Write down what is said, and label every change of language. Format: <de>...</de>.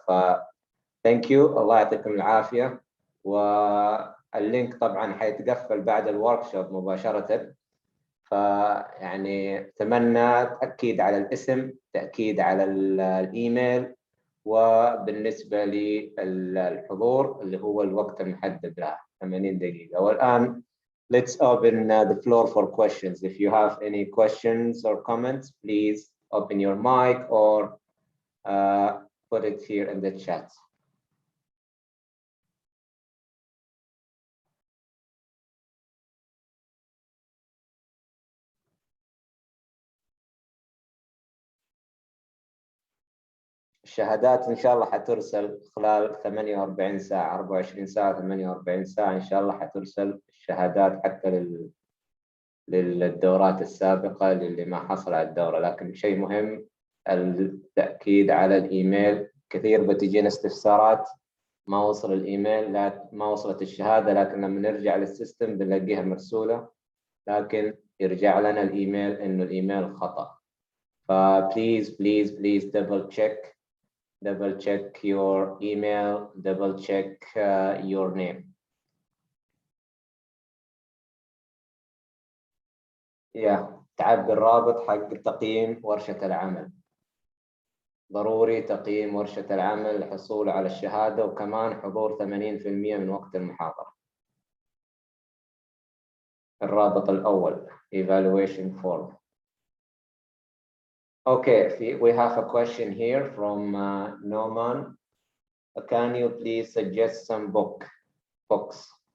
<en>ف thank you,</en> <ar>الله يعطيكم العافيه. واللينك طبعا حيتقفل بعد الوركشوب مباشره، فيعني اتمنى تاكيد على الاسم، تاكيد على الايميل، وبالنسبه للحضور اللي هو الوقت المحدد له 80 دقيقه.</ar> <en>والان let's open the floor for questions. If you have any questions or comments, please open your mic or put it here in the chat.</en> <ar>الشهادات إن شاء الله حترسل خلال 48 ساعة 24 ساعة 48 ساعة إن شاء الله حترسل الشهادات حتى للدورات السابقة للي ما حصل على الدورة. لكن شيء مهم التأكيد على الإيميل. كثير بتجينا استفسارات ما وصل الإيميل، لا ما وصلت الشهادة، لكن لما نرجع للسيستم بنلاقيها مرسولة، لكن يرجع لنا الإيميل إنه الإيميل خطأ.</ar> <en>فبليز please please double check your email, double check your name.</en> <ar>تعبي الرابط حق تقييم ورشة العمل. ضروري تقييم ورشة العمل للحصول على الشهادة، وكمان حضور 80% من وقت المحاضرة. الرابط الأول</ar> <en>evaluation form. Okay, we have a question here from Noman. Can you please suggest some books?</en>